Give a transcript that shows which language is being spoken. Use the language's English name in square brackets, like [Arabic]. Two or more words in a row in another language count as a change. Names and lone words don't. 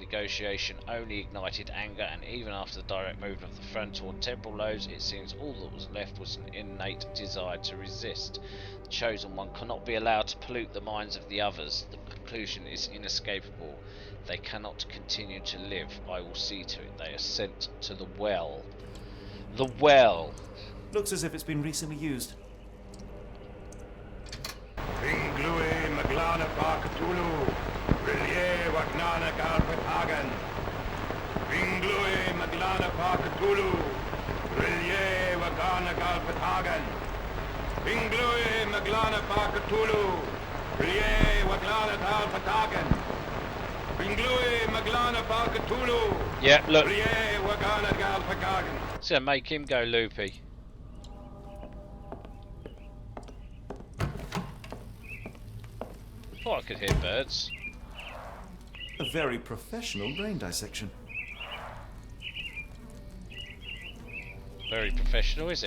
[English] Negotiation only ignited anger, and even after the direct movement of the frontal and temporal lobes, it seems all that was left was an innate desire to resist. The chosen one cannot be allowed to pollute the minds of the others. The conclusion is inescapable. They cannot continue to live. I will see to it. They are sent to the well. The well. Looks as if it's been recently used. Ringlui Maglana Pa Cthulhu, Rillier Wagnana Galpatagan. Ringlui Maglana Pa Cthulhu, Rillier Wagana Galpatagan. Ringlui Maglana Pa Cthulhu, Rillier Waglana Galpatagan. Ringlui Maglana Pa Cthulhu. Yeah, look. Rillier Wagana Galpatagan. It's gonna make him go loopy. I could hear birds. A very professional brain dissection. Very professional, is it?